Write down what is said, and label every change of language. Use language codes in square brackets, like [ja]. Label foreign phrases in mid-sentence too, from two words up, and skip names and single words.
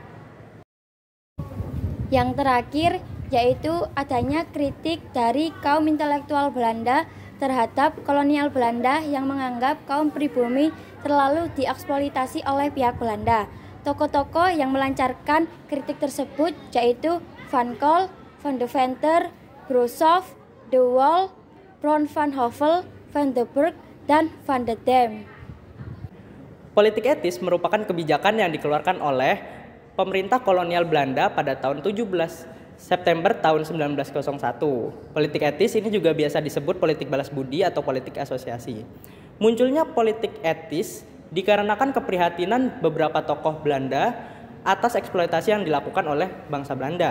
[id] Yang terakhir yaitu adanya kritik dari kaum intelektual Belanda terhadap kolonial Belanda yang menganggap kaum pribumi terlalu dieksploitasi oleh pihak Belanda. Tokoh-tokoh yang melancarkan kritik tersebut yaitu Van Col, Van Deventer, Brossoff, De Waal, Brown van Hovel, Van den Berg, dan Van der Dam. Politik etis merupakan kebijakan yang dikeluarkan oleh pemerintah kolonial Belanda pada tahun 17 September tahun 1901. Politik etis ini juga biasa disebut politik balas budi atau politik asosiasi. Munculnya politik etis dikarenakan keprihatinan beberapa tokoh Belanda atas eksploitasi yang dilakukan oleh bangsa Belanda.